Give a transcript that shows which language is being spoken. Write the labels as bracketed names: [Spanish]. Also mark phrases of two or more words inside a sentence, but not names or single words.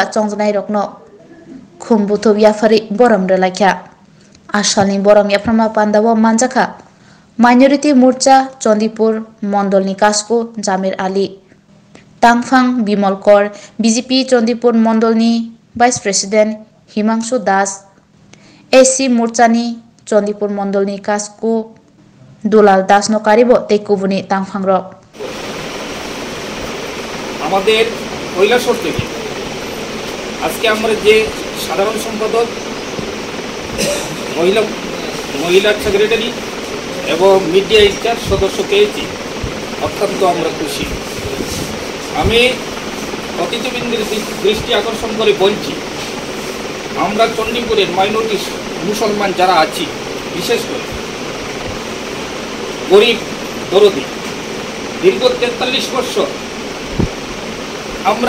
[Bodo] चंजानाय रकनो खुमबुथुब याफारि बरम रेलाख्या आसालनि बरम याफ्रामा पांडावा मानजाखा माइनरिटी मोर्चा चंदीपुर मंडलनि कास्को जामिर आली तांफां बिमल कौर बीजेपी चंदीपुर मंडलनि [English] vice president [Bodo] हिमांशु दास एससी मोर्चानि चंदीपुर मंडलनि कास्को दुलाल दास नकारिबो तेकुबुनि तांफांरक [Bangla] আমাদের কৈলাসহর থেকে আজকে আমরা যে সাধারণ সম্পাদক মহিলা সেক্রেটারি এবং [English] media in-charge [Bangla] সদস্য পেয়েছি অত্যন্ত আমরা খুশি আমি অতিথিবৃন্দের দৃষ্টি আকর্ষণ করে বলছি আমরা চণ্ডীপুরের মাইনরিটি মুসলমান যারা আছি বিশেষ করে গরিব দরদি দীর্ঘ 43 বছর আমরা